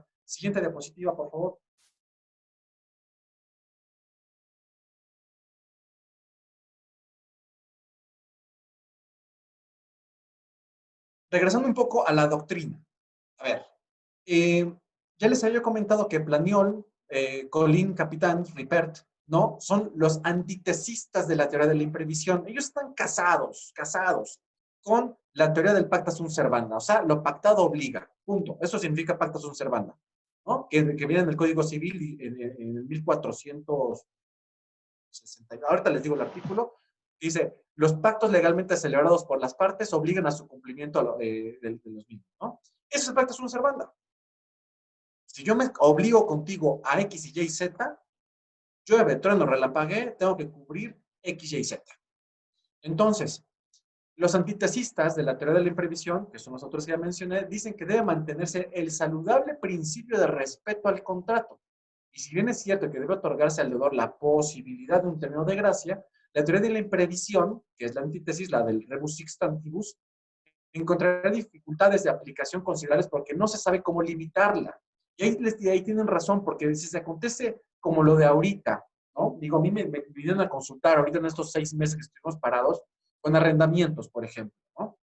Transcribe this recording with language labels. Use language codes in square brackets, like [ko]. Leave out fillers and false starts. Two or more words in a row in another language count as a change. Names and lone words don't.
[es] Siguiente diapositiva, por favor. Regresando un poco a la doctrina. A ver, eh, ya les había comentado que Planiol, Colin, Capitán, Ripert, ¿no? Son los antitesistas de la teoría de la imprevisión. Ellos están casados con la teoría del [la] pacta sunt servanda. [es] O sea, lo pactado obliga. Punto. Eso significa [la] pacta sunt servanda. [es] ¿No? Que viene en el Código Civil en el 1460. Ahorita les digo el artículo. Dice, los pactos legalmente celebrados por las partes obligan a su cumplimiento de los mismos, ¿no? Eso es el [la] pacta sunt servanda. [es] Si yo me obligo contigo a X y Y, Z, llueve, trueno, relampagué, tengo que cubrir X, Y, Z. Entonces, los antitesistas de la teoría de la imprevisión, que son los otros que ya mencioné, dicen que debe mantenerse el saludable principio de respeto al contrato. Y si bien es cierto que debe otorgarse al deudor la posibilidad de un término de gracia, la teoría de la imprevisión, que es la antítesis, la del [la] rebus sixtantibus, [es] encontrará dificultades de aplicación considerables porque no se sabe cómo limitarla. Y ahí tienen razón, porque si se acontece como lo de ahorita, ¿no? Digo, a mí me vinieron a consultar ahorita en estos 6 meses que estuvimos parados con arrendamientos, por ejemplo, ¿no?